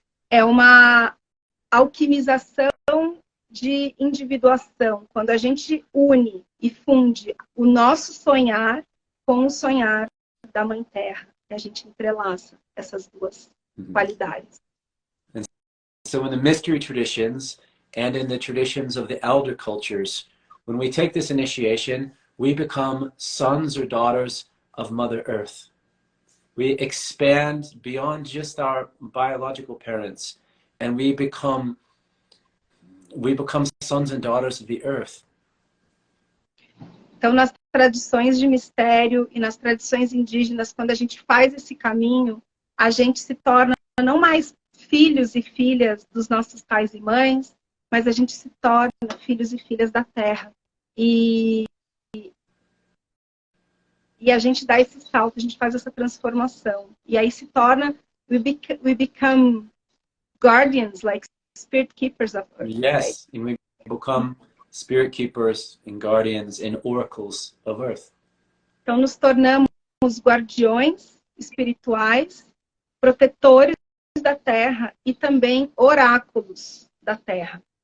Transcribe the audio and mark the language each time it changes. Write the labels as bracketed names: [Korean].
[Portuguese] É uma alquimização de individuação, quando a gente une e funde o nosso sonhar com o sonhar da Mãe Terra. A gente entrelaça essas duas qualidades. [English] And so in the mystery traditions and in the traditions of the elder cultures, when we take this initiation, we become sons or daughters of Mother Earth. We expand beyond just our biological parents, and we become sons and daughters of the earth. [Portuguese] Então, nas tradições de mistério e nas tradições indígenas, quando a gente faz esse caminho, a gente se torna não mais filhos e filhas dos nossos pais e mães, mas a gente se torna filhos e filhas da Terra. E a gente dá esse salto, a gente faz essa transformação. E aí se torna, [English] we become guardians, like spirit keepers of Earth. Yes, right? And we become spirit keepers and guardians and oracles of Earth. [Portuguese] Então nos tornamos guardiões espirituais, protetores da Terra e também oráculos da Terra.